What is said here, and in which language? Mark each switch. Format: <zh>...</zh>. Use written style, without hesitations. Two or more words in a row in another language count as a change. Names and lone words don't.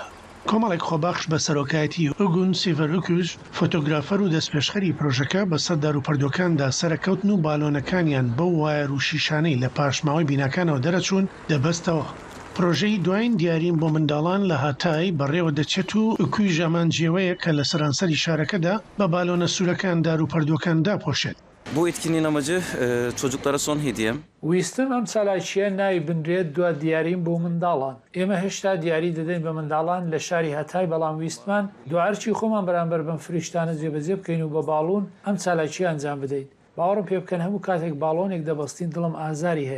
<ckb>کۆمەڵێک خۆبەخش بە سەرۆکایەتی ئوگون سیڤەرۆکوژ فۆتۆگرافەر و دەستپێشخەری پرۆژەکە بەسەر داروپەردووەکاندا سەرکەوتن و باڵۆنەکانیان بەو وایەر و شیشانەی لە پاشماوەی بیناکانەوە دەرەچوون دەبەستەوە. پرۆژەی دوایین دیاریم بۆ منداڵان لە هاتای بەڕێوە دەچێت و ئوکوی ژەمانجیەوەیە کە لە سەرانسەری شارەکەدا بە باڵۆنە سوورەکان داروپەردووەکان داپۆشێت.</ckb> <tr>Bu etkinliğin amacı çocuklara son hediyem.</tr> <ckb>ویستم ئەم چالاکیە ناوی بنرێت دو دیاریم بۆ منداڵان. ئێمە هێشتا دیاری دەدەین بە منداڵان لە شاری هەتای، بەڵام ویستمان دوعارچی خۆمان بەرامبەر بەم فریشتانە جێبەجێ بکەین و بە باڵون ئەم چالاکی ئەنجام بدەیت. باوەڕم پێ بکەن هەموو کاتێک باڵۆنێک دەبەستین دڵم ئازاری هەیە.</ckb>